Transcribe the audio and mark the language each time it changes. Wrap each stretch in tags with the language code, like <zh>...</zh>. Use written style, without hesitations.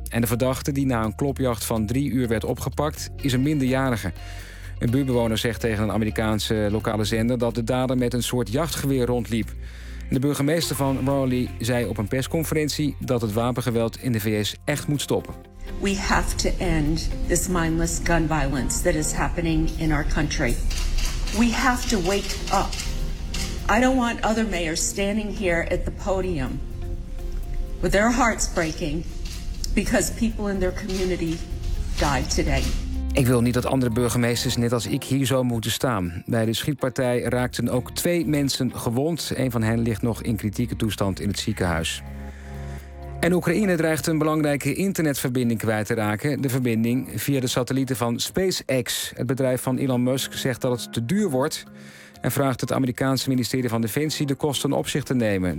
<nl>En de verdachte die na een klopjacht van 3 uur werd opgepakt, is een minderjarige. Een buurtbewoner zegt tegen een Amerikaanse lokale zender dat de dader met een soort jachtgeweer rondliep. De burgemeester van Raleigh zei op een persconferentie dat het wapengeweld in de VS echt moet stoppen.</nl> <en>We have to end this mindless gun violence that is happening in our country. We have to wake up. I don't want other mayors standing here at the podium with their hearts breaking because people in their community died today.</en> <nl>Ik wil niet dat andere burgemeesters net als ik hier zo moeten staan. Bij de schietpartij raakten ook 2 mensen gewond. Een van hen ligt nog in kritieke toestand in het ziekenhuis. En Oekraïne dreigt een belangrijke internetverbinding kwijt te raken. De verbinding via de satellieten van SpaceX. Het bedrijf van Elon Musk zegt dat het te duur wordt en vraagt het Amerikaanse ministerie van Defensie de kosten op zich te nemen.</nl>